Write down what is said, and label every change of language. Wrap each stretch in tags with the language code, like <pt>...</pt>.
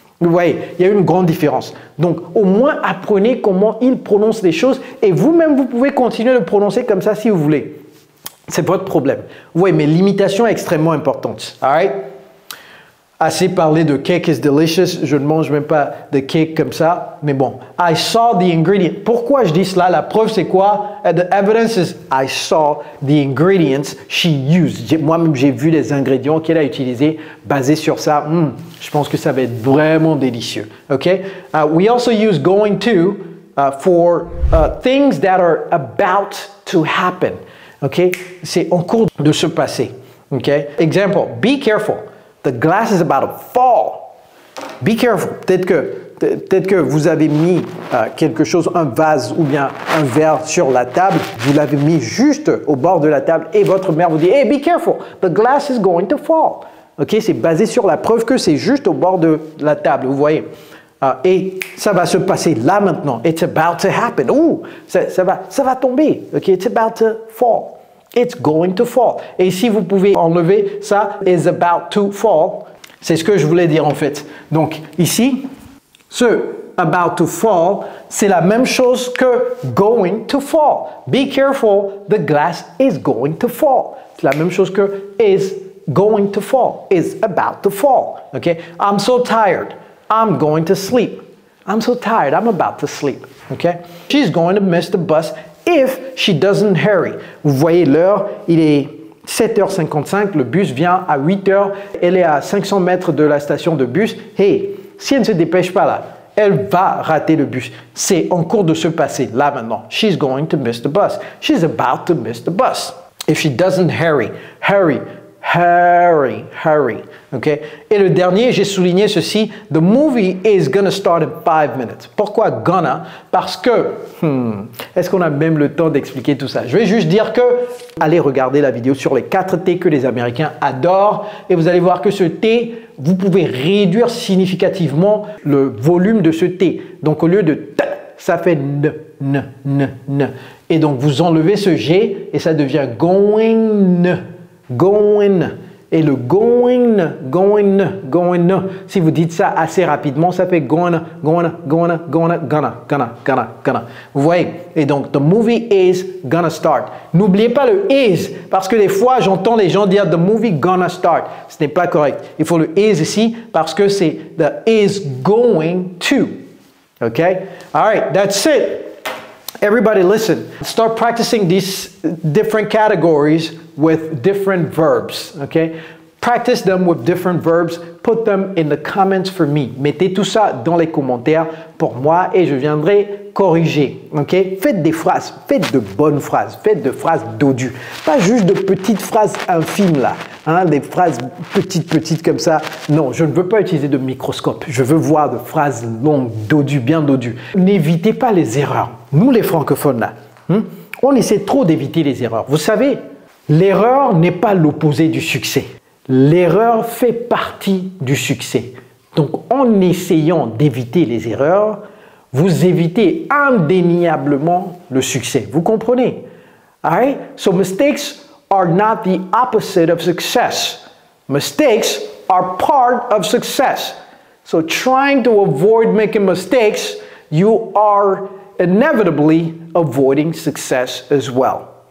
<fr>Vous voyez, il y a une grande différence. Donc, au moins, apprenez comment ils prononcent les choses et vous-même, vous pouvez continuer de prononcer comme ça si vous voulez. C'est votre problème. Vous voyez, mais l'imitation est extrêmement importante.</fr> <en>All right?</en> <fr>Assez parlé de</fr> <en>cake is delicious.</en> <fr>Je ne mange même pas de cake comme ça. Mais bon,</fr> <en>I saw the ingredient.</en> <fr>Pourquoi je dis cela? La preuve, c'est quoi?</fr> <en>The evidence is I saw the ingredients she used.</en> <fr>Moi-même, j'ai vu les ingrédients qu'elle a utilisés basés sur ça. Je pense que ça va être vraiment délicieux.</fr> <en>OK? We also use going to for things that are about to happen. OK?</en> <fr>C'est en cours de se passer.</fr> <en>OK? Example, be careful. The glass is about to fall. Be careful.</en> <fr>Peut-être que vous avez mis quelque chose, un vase ou bien un verre sur la table. Vous l'avez mis juste au bord de la table et votre mère vous dit, hey,</fr> <en>be careful. The glass is going to fall. OK?</en> <fr>C'est basé sur la preuve que c'est juste au bord de la table. Vous voyez? Et ça va se passer là maintenant.</fr> <en>It's about to happen.</en> <fr>Ouh, ça va tomber.</fr> <en>OK? It's about to fall. It's going to fall.</en> <fr>Et si vous pouvez enlever ça,</fr> <en>is about to fall,</en> <fr>c'est ce que je voulais dire en fait. Donc ici, ce</fr> <en>about to fall,</en> <fr>c'est la même chose que</fr> <en>going to fall. Be careful, the glass is going to fall.</en> <fr>C'est la même chose que</fr> <en>is going to fall, is about to fall. Okay? I'm so tired. I'm going to sleep. I'm so tired. I'm about to sleep. Okay? She's going to miss the bus if she doesn't hurry.</en> <fr>Vous voyez l'heure, il est 7h55, le bus vient à 8h, elle est à 500 mètres de la station de bus. Hey, si elle ne se dépêche pas là, elle va rater le bus. C'est en cours de se passer, là maintenant.</fr> <en>She's going to miss the bus. She's about to miss the bus. If she doesn't hurry, hurry. Hurry, hurry. Okay?</en> <fr>Et le dernier, j'ai souligné ceci.</fr> <en>The movie is gonna start in 5 minutes.</en> <fr>Pourquoi gonna? Parce que, est-ce qu'on a même le temps d'expliquer tout ça? Je vais juste dire que, allez regarder la vidéo sur les 4 T que les Américains adorent et vous allez voir que ce T, vous pouvez réduire significativement le volume de ce T. Donc au lieu de T, ça fait N. Et donc vous enlevez ce G et ça devient going. Going. Et le going. Si vous dites ça assez rapidement, ça fait gonna. Vous voyez? Et donc,</fr> <en>the movie is gonna start.</en> <fr>N'oubliez pas le is, parce que des fois, j'entends les gens dire</fr> <en>the movie gonna start.</en> <fr>Ce n'est pas correct. Il faut le is ici, parce que c'est</fr> <en>the is going to. Okay? All right, that's it. Everybody listen. Start practicing these different categories with different verbs, okay? Practice them with different verbs. Put them in the comments for me.</en> <fr>Mettez tout ça dans les commentaires pour moi et je viendrai corriger, ok? Faites des phrases, faites de bonnes phrases, faites de phrases dodues. Pas juste de petites phrases infimes là, hein? Des phrases petites comme ça. Non, je ne veux pas utiliser de microscope. Je veux voir de phrases longues, dodues, bien dodues. N'évitez pas les erreurs. Nous les francophones là, on essaie trop d'éviter les erreurs. Vous savez, l'erreur n'est pas l'opposé du succès. L'erreur fait partie du succès. Donc, en essayant d'éviter les erreurs, vous évitez indéniablement le succès. Vous comprenez?</fr> <en>All right? So, mistakes are not the opposite of success. Mistakes are part of success. So, trying to avoid making mistakes, you are inevitably avoiding success as well.</en>